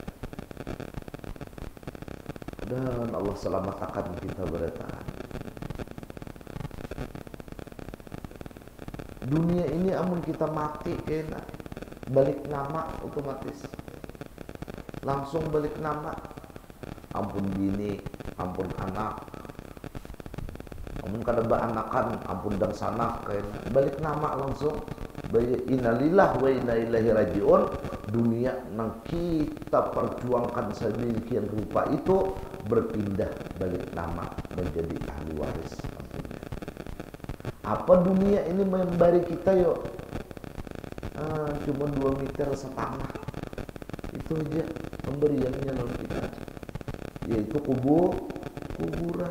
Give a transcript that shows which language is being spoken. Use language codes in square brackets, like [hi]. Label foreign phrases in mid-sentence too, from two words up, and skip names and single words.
[bjn] Dan Allah selamatkan kita bertahan. Dunia ini amun kita mati kena balik nama otomatis. Langsung balik nama. Ampun bini, ampun anak, ampun kada baanakan, ampun dang sanak, balik nama langsung. [ar] إنا لله وإنا إليه راجعون. [bjn] Dunia nang kita perjuangkan sedemikian rupa itu berpindah balik nama menjadi ahli waris. Apa dunia ini memberi kita yo? Cuma 2,5 meter itu aja pemberiannya lawan kita, yaitu kuburan.